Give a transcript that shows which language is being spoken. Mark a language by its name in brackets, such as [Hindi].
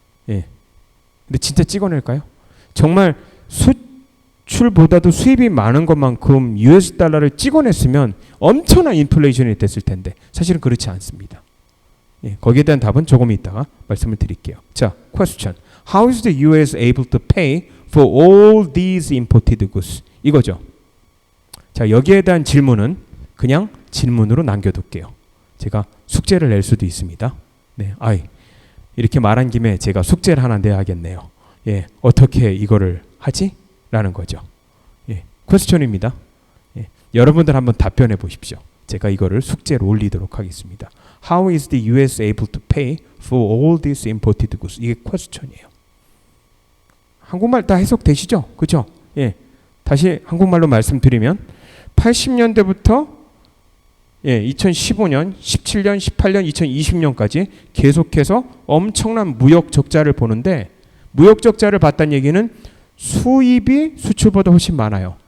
[Korean] 근데 진짜 찍어낼까요? 정말 수출보다도 수입이 많은 것만큼 US 달러를 찍어냈으면 엄청난 인플레이션이 됐을 텐데 사실은 그렇지 않습니다. 거기에 대한 답은 조금 이따가 말씀을 드릴게요. 자, question. [English] How is the US able to pay for all these imported goods? [Korean] 이거죠. 자, 여기에 대한 질문은 그냥 질문으로 남겨둘게요. 제가 숙제를 낼 수도 있습니다. 이렇게 말한 김에 제가 숙제를 하나 내야겠네요. 어떻게 이거를 하지? 라는 거죠. 퀘스천입니다. 여러분들 한번 답변해 보십시오. 제가 이거를 숙제로 올리도록 하겠습니다. [English] How is the US able to pay for all these imported goods? [Korean] 이게 퀘스천이에요. 한국말 다 해석되시죠? 그죠? 다시 한국말로 말씀드리면 80년대부터 2015년, 17년, 18년, 2020년까지 계속해서 엄청난 무역 적자를 보는데 무역 적자를 봤다는 얘기는 수입이 수출보다 훨씬 많아요.